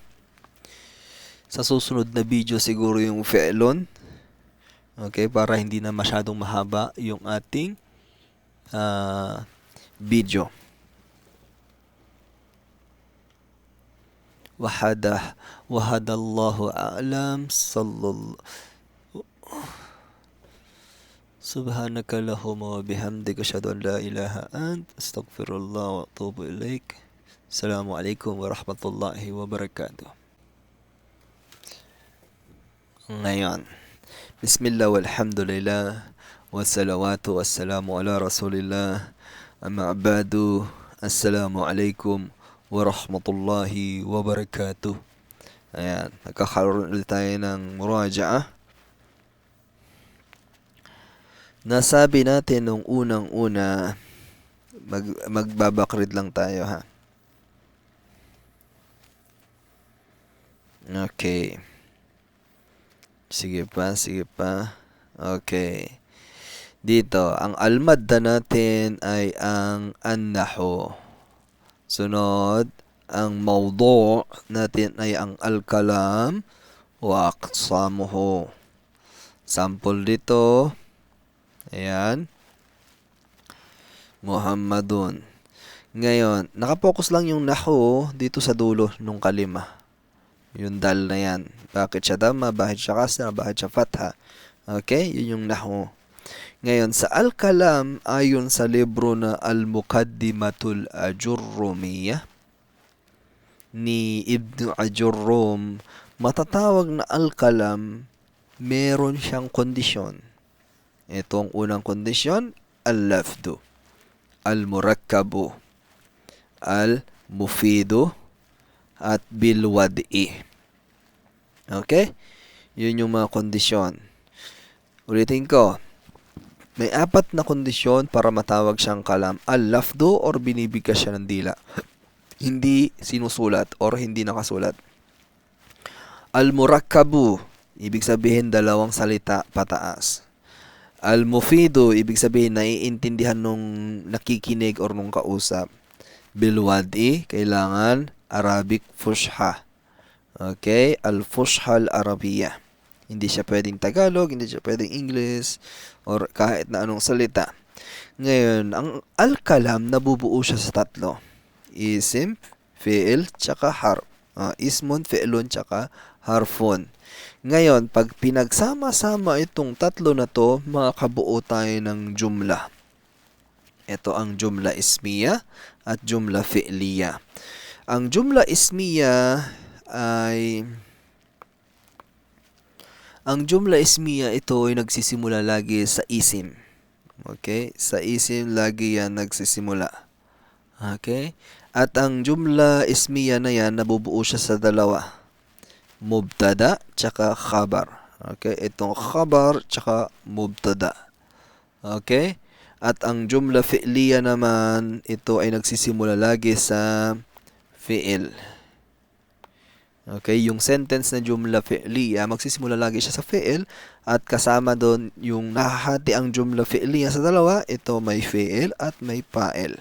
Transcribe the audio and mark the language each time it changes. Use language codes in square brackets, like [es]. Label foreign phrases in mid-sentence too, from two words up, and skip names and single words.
[tl] Sa susunod na video siguro yung fi'lun. Okay? Para hindi na masyadong mahaba yung ating video. [ar] والله أعلم. سبحانك اللهم وبحمدك أشهد أن لا إله أنت أستغفر الله وأتوب إليك. السلام عليكم ورحمة الله وبركاته. Ngayon, بسم الله والحمد لله والصلاة والسلام على رسول الله أما بعد. السلام عليكم ورحمة الله وبركاته. [tl] Ayan, nagkakaroon ulit tayo ng muraja'ah. Nasabi natin nung unang-una, magbabakrid lang tayo ha. Okay. Sige pa. Okay. Dito, ang almadda natin ay ang annahu. Sunod, ang mawdu' natin ay ang [ar] الكلام وأقسامه. [tl] Sample dito. Ayan. Muhammadun. Ngayon, nakapokus lang yung nahu dito sa dulo nung kalima. Yung dal na yan. Bakit siya dhamma, bakit siya kasra, bakit siya fatha. Okay? Yun yung nahu. Ngayon, sa al-kalam, ayon sa libro na Al-Muqaddimatul Ajurrumiyah ni Ibn Ajurrum, matatawag na al-kalam, meron siyang kondisyon. Ito ang unang kondisyon, [ar] اللفظ المركب المفيد, [tl] at bil-wad'i. Okay? Yun yung mga kondisyon. Ulitin ko. May 4 na kondisyon para matawag siyang kalam. Al-lafdu or binibigkas siya ng dila. Hindi sinusulat or hindi nakasulat. Al-murakkabu, ibig sabihin 2 salita pataas. Al-mufidu, ibig sabihin naiintindihan nung nakikinig or nung kausap. Bil-wad'i, kailangan Arabic Fusha. [ar] Okay? الفصحى العربية. [tl] Hindi siya pwedeng Tagalog, hindi siya pwedeng English, or kahit na anong salita. Ngayon, ang al-kalam, nabubuo siya sa 3. [ar] اسم فعل, [tl] tsaka harf. [ar] اسمٌ فعلٌ, tsaka harfun. [tl] Ngayon, pag pinagsama-sama itong 3 na to, makakabuo tayo ng jumla. Ito ang [ar] جملة اسمية [tl] at [ar] جملة فعلية. [tl] Ang [ar] جملة اسمية [tl] ito ay nagsisimula lagi sa isim. Okay? Sa isim lagi yan nagsisimula. Okay? At ang [ar] جملة اسمية [tl] na yan, nabubuo siya sa 2. Mubtada, tsaka khabar. Okay? Itong khabar, tsaka mubtada. Okay? At ang [ar] جملة فعلية [tl] naman, ito ay nagsisimula lagi sa fi'il. Okay? Yung sentence na [ar] جملة فعلية, [tl] magsisimula lagi siya sa fi'il. At kasama doon, yung nahahati ang [ar] جملة فعلية [tl] sa 2, ito may fi'il at may fa'il.